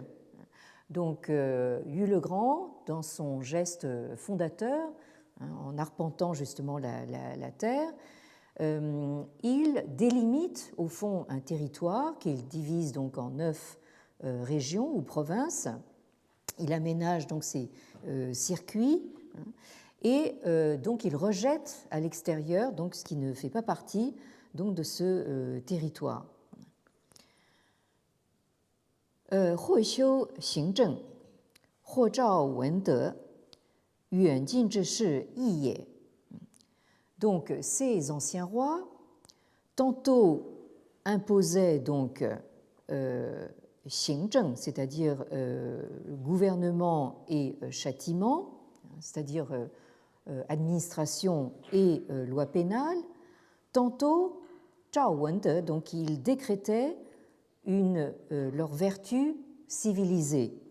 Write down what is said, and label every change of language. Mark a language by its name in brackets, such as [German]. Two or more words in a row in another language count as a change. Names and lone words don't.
[French] Donc Yu le Grand, dans son geste fondateur, en arpentant justement la terre, il délimite au fond un territoire qu'il divise donc en 9 régions ou provinces. Il aménage donc ces circuits et donc il rejette à l'extérieur donc ce qui ne fait pas partie donc de ce territoire. [Chinese] 或修行政，或照文德，远近之事异也。 [French] Donc, ces anciens rois, tantôt imposaient donc xingzheng, c'est-à-dire gouvernement et châtiment, c'est-à-dire administration et loi pénale, tantôt [Chinese] 照文德, [French] donc ils décrétaient leur vertu civilisée.